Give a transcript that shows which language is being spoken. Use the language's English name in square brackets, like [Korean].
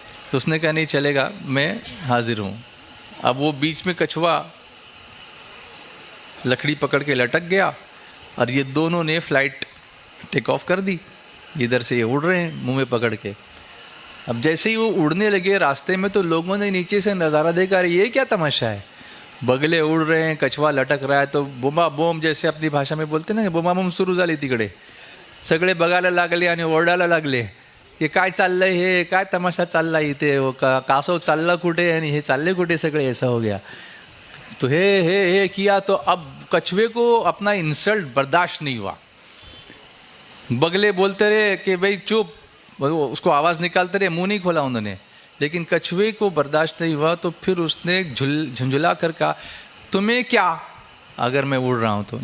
[Hindi] तो उसने कहा नहीं चलेगा, मैं हाजिर हूँ। अब वो बीच में कछुआ लकड़ी पकड़ के लटक गया और ये दोनों ने फ्लाइट टेक ऑफ कर दी। इधर से ये उड़ रहे हैं मुंह में पकड़ के। अब जैसे ही वो उड़ने लगे रास्ते में, तो लोगों ने नीचे से नज़ारा देखा, अरे ये क्या तमाशा है, बगले उड़ रहे हैं, कछुआ लटक रहा है। तो बोमा बोम जैसे अपनी भाषा में बोलते ना, [Marathi] बोमा बोम सुरू झाली तिकडे, सगळे बघायला लागले आणि ओरडायला लागले की काय चाललंय हे, काय तमाशा चालला इथे, कासव चालला कुठे आणि हे चालले कुठे सगळे, [Hindi] ऐसा हो गया। तो हे किया। तो अब कछुए को अपना इंसल्ट बर्दाश्त नहीं हुआ। बगले बोलते रहे कि भाई चुप, उसको आवाज़ निकालते रहे, मुंह नहीं खोला उन्होंने। लेकिन कछुए को बर्दाश्त नहीं हुआ, तो फिर उसने झुंझुला कर कहा तुम्हें क्या, अगर मैं उड़ रहा हूँ तो।